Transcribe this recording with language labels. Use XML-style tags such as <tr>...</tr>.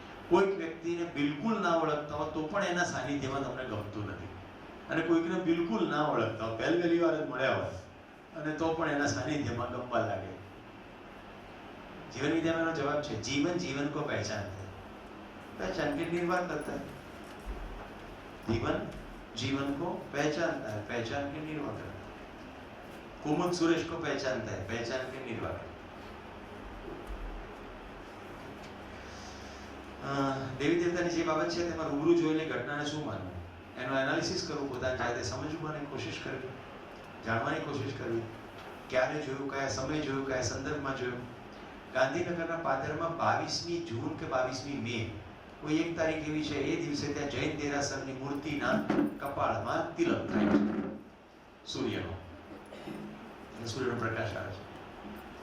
<gu>કોઈક વ્યક્તિને બિલકુલ ના ઓળખતા હો તો પણ એના સાનિધ્યમાં તમને ગમતું નથી, અને કોઈકને બિલકુલ ના ઓળખતા હો, પહેલી વાર જ મળ્યા હોય અને તો પણ એના સાનિધ્યમાં ગમવા લાગે. જીવન વિદ્યામાં એનો જવાબ છે,</gu> <hi>જીવન જીવન કો પહેચાન है, पहचान के निर्वाह करता है. जीवन जीवन को पहचानता है, पहचान के निर्वाह करता है. कुमुद सुरेश को पहचानता है, पहचान के निर्वाह करता है.</hi> <gu>દેવી દેવતાની જે બાબત છે તેમાં રૂબરૂ જોયેલી ઘટનાને શું માનવું, એનો એનાલિસિસ કરવું, પોતાની જાતે સમજવાની કોશિશ કરવી, જાણવાની કોશિશ કરવી. ક્યારે જોયું, કયા સમય જોયું, કયા સંદર્ભમાં જોયું. ગાંધીનગરના પાદરમાં 22મી જૂન કે 22મી મે કોઈ એક તારીખ એવી છે, એ દિવસે ત્યાં જૈન દેરાસરની મૂર્તિના કપાળમાં તિલક થાય છે સૂર્યનો, સૂર્યનો પ્રકાશ આવે છે.</gu>